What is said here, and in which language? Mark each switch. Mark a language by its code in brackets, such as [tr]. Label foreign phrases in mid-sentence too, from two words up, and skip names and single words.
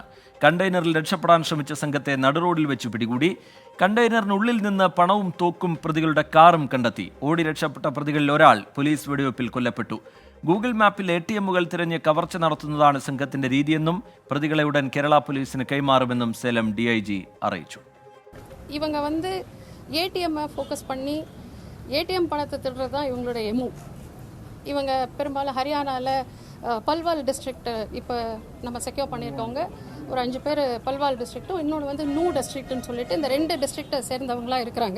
[ml] കണ്ടെയ്നറിൽ രക്ഷപ്പെടാൻ ശ്രമിച്ച സംഘത്തെ നടുറോഡിൽ വെച്ച് പിടികൂടി. കണ്ടെയ്നറിനുള്ളിൽ നിന്ന് പണവും തോക്കും പ്രതികളുടെ കാറും കണ്ടെത്തി. ഓടി രക്ഷപ്പെട്ട പ്രതികളിൽ ഒരാൾ പോലീസ് വെടിവെപ്പിൽ കൊല്ലപ്പെട്ടു. ഗൂഗിൾ മാപ്പിൽ ATM-കൾ തിരഞ്ഞ് കവർച്ച നടത്തുന്നതാണ് സംഘത്തിന്റെ രീതിയെന്നും പ്രതികളെ ഉടൻ കേരള പോലീസിന് കൈമാറുമെന്നും സേലം DIG അറിയിച്ചു. [ta] இவங்க ATM-ஐ ஃபோக்கஸ் பண்ணி ATM பணத்தை திருடுறது தான் இவங்களோட எமு. இவங்க பெரும்பாலும் ஹரியானாவில் பல்வால் டிஸ்ட்ரிக்ட் இப்போ நம்ம செக்யூர் பண்ணியிருக்கவங்க ஒரு 5 பேர் பல்வால் டிஸ்ட்ரிக்ட்டும் இன்னொன்று நூ டிஸ்ட்ரிக்ட்னு சொல்லிட்டு இந்த 2 டிஸ்ட்ரிக்டை சேர்ந்தவங்களாம் இருக்கிறாங்க.